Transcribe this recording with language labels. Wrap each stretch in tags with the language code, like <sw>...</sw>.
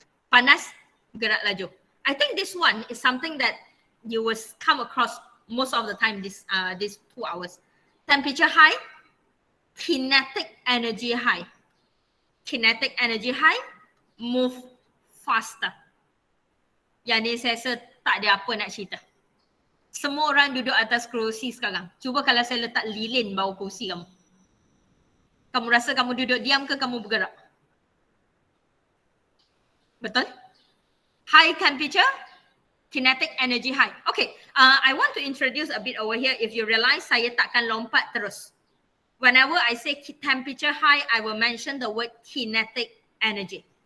<ms>Panas, gerak laju.</ms> <en>I think this one is something that you will come across most of the time these 2 hours. Temperature high, kinetic energy high. Kinetic energy high, move faster.</en> <ms>Yang ni saya rasa tak ada apa nak cerita. Semua orang duduk atas kerusi sekarang. Cuba kalau saya letak lilin bawah kerusi kamu. Kamu rasa kamu duduk diam ke kamu bergerak? Betul?</ms> <en>High temperature, kinetic energy high. Okay, I want to introduce a bit over here. If you realize</en> <ms>saya takkan lompat terus.</ms> <en>Whenever I say temperature high, I will mention the word kinetic energy.</en>